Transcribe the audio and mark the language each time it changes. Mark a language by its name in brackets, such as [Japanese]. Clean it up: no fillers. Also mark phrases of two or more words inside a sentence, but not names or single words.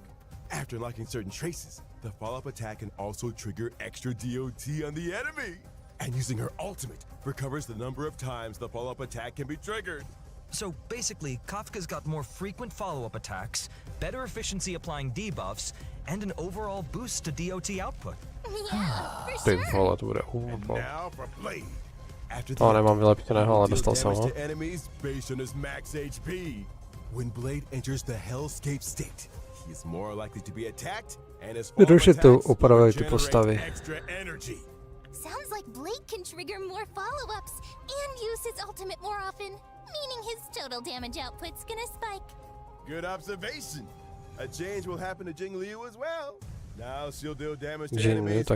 [English] After unlocking certain traces, the follow-up attack can also trigger extra DOT on the enemy. And using her ultimate recovers the number of times the follow-up attack can be triggered. So basically, Kafka's got more frequent follow-up attacks, better efficiency applying debuffs, and an overall boost to DOT output. Yeah, for [Czech] Ty [English] sure. [Czech] vole, to bude [English] And now for Blade. After the [Czech] No, nemám vylepšeného, ale [English] deal [Czech] dostal jsem [English] damage [Czech] ho. [English] to enemies based on his max HP. When Blade enters the Hellscape state, he is more likely to be attacked, and his follow-up [Czech] Jednoduše to [English] attacks will [Czech] upravili ty [English] generate [Czech] postavy. [English] extra energy. Sounds like Blade can trigger more follow-ups and use his ultimate more often, meaning his total damage output's gonna spike. Good observation. A change will happen to Jing Liu as well. Now she'll deal damage to Jing Liu enemies [Czech] taky.